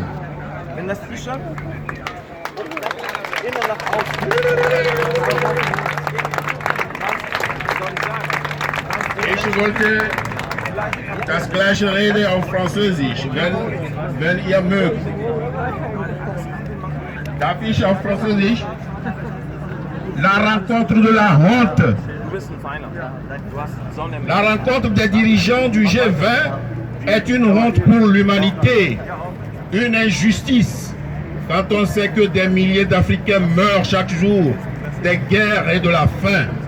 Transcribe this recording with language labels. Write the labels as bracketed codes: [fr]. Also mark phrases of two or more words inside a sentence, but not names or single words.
[de] Wenn das T-Shirt innen nach außen. Ich wollte das gleiche reden auf Französisch, wenn ihr mögt. Darf ich auf Französisch? [fr] La rencontre de la honte. La rencontre des dirigeants du G20 est une honte pour l'humanité, une injustice, quand on sait que des milliers d'Africains meurent chaque jour des guerres et de la faim.